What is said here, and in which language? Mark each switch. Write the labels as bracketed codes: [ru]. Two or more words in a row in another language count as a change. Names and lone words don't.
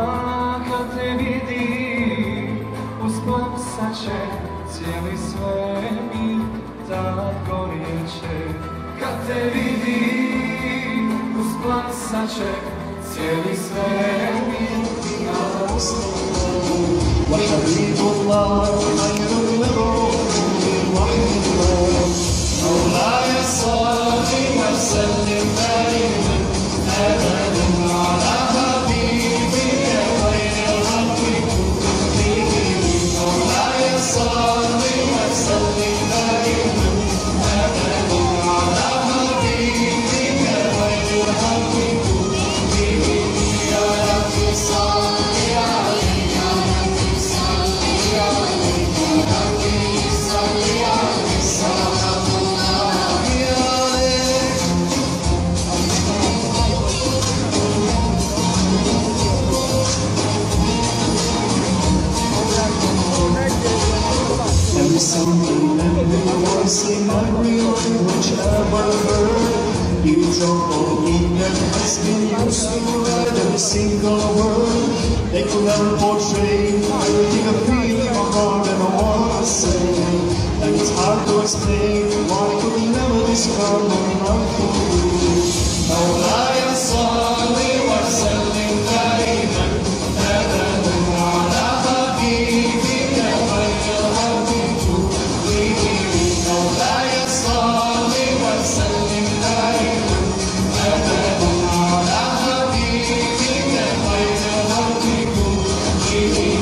[bs] Kad te vidi, usplamsat će cijeli svemir, tad gorjeće. Kad te vidi, usplamsat će cijeli svemir, tad gorjeće. [ar] وحبيب الله خير المبعوث رحمة الله مولاي صل وسلم دائما أبدا على حبيبك خير الخلق كلهم. مولاي صل وسلم دائما أبدا على حبيبك خير الخلق كلهم. يا رب صل عليه، يا رب صل عليه، يا رب صل عليه، صلوات الله عليه. [en] Every song, every voice in every language ever heard, you trouble in your has been used to write every single word. They could never portray everything I feel in my heart and I wanna say. And it's hard to explain why I could never describe my love for you. [ar] مولاي صل وسلم دائما أبدا على حبيبك خير الخلق كلهم. مولاي صل وسلم دائما أبدا على حبيبك خير الخلق كلهم.